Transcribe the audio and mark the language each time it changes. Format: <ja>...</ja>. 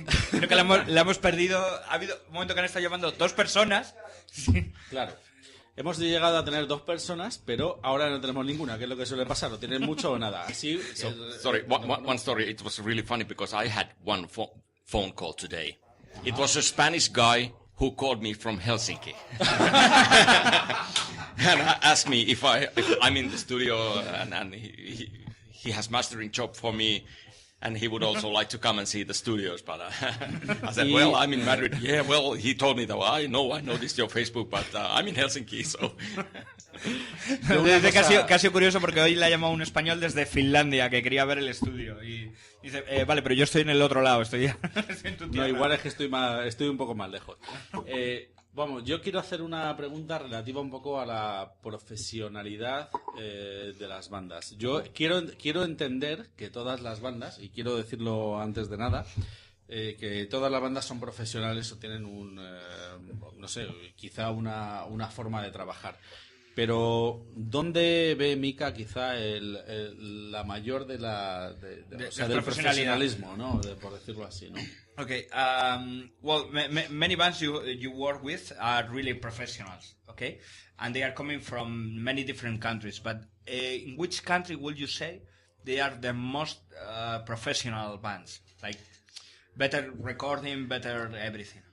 <es>Creo que la hemos perdido. Ha habido un momento que han estado llamando 2 personas. Sí. Claro. Hemos llegado a tener 2 personas, pero ahora no tenemos ninguna, que es lo que suele pasar, o tienen mucho o nada. Así,</es> <en>Sorry, one story. It was really funny because I had one phone call today. It was a Spanish guy who called me from Helsinki and asked me if I'm in the studio and he has mastering job for me and he would also like to come and see the studios, but I said, well, I'm in Madrid. Yeah, well, he told me that, well, I know this is your Facebook, but I'm in Helsinki, so...</en> <es>Dice que ha sido curioso porque hoy le ha llamado un español desde Finlandia que quería ver el estudio y dice, vale, pero yo estoy en el otro lado, estoy en tu tierra. No, igual es que estoy un poco más lejos. Vamos, yo quiero hacer una pregunta relativa un poco a la profesionalidad de las bandas. Yo quiero entender que todas las bandas, y quiero decirlo antes de nada, que todas las bandas son profesionales o tienen no sé, quizá una forma de trabajar. Pero ¿dónde ve Mika quizá la mayor o sea, del profesionalismo, ¿no? Por decirlo así, ¿no?</es> <en>Okay, well, many bands you work with are really professionals, okay? And they are coming from many different countries, but in which country would you say they are the most professional bands? Like, better recording, better everything.</en>